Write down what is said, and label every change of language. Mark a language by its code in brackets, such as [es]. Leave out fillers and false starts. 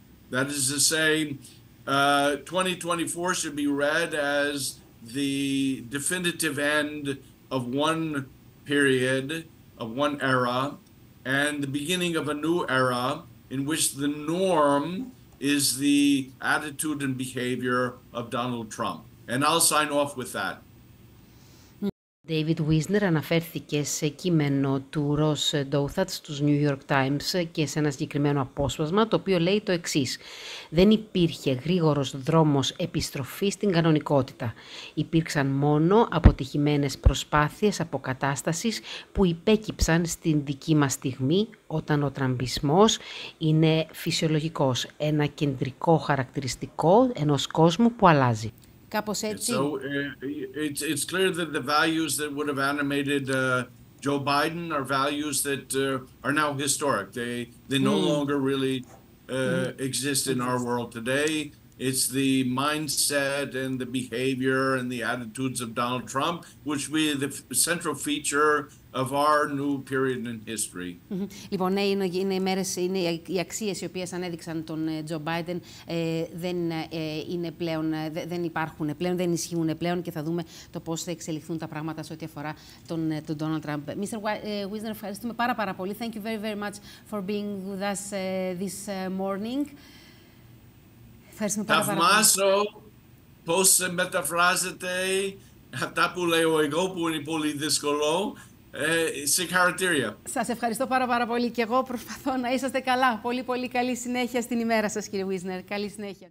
[en] That is to say, 2024 should be read as the definitive end of one period, of one era, and the beginning of a new era in which the norm is the attitude and behavior of Donald Trump. And I'll sign off with that. [el] David Wisner αναφέρθηκε σε κείμενο του Ross Douthat στους New York Times και σε ένα συγκεκριμένο απόσπασμα, το οποίο λέει το εξής: «Δεν υπήρχε γρήγορος δρόμος επιστροφής στην κανονικότητα. Υπήρξαν μόνο αποτυχημένες προσπάθειες αποκατάστασης που υπέκυψαν στην δική μας στιγμή, όταν ο τραμπισμός είναι φυσιολογικός, ένα κεντρικό χαρακτηριστικό ενός κόσμου που αλλάζει». Κάπως έτσι. [en] So it's clear that the values that would have animated Joe Biden are values that are now historic. They no longer really exist in our world today. It's the mindset and the behavior and the attitudes of Donald Trump, which will be the central feature of our new period in history. [el] Λοιπόν, ναι, είναι οι μέρες, είναι οι αξίες οι οποίες ανέδειξαν τον Τζο Μπάιντεν, δεν είναι πλέον, δεν υπάρχουν πλέον, δεν ισχύουν πλέον, και θα δούμε το πώς θα εξελιχθούν τα πράγματα σε ό,τι αφορά τον Donald Trump. Mr. Wisner, ευχαριστούμε πάρα πολύ. [en] Thank you very, very much for being with us this morning. [el] Θαυμάσω πώς μεταφράζεται αυτά που λέω εγώ, που είναι πολύ δύσκολο. Συγχαρητήρια. Σας ευχαριστώ πάρα πολύ, και εγώ προσπαθώ να είσαστε καλά. Πολύ καλή συνέχεια στην ημέρα σας, κύριε Wisner. Καλή συνέχεια.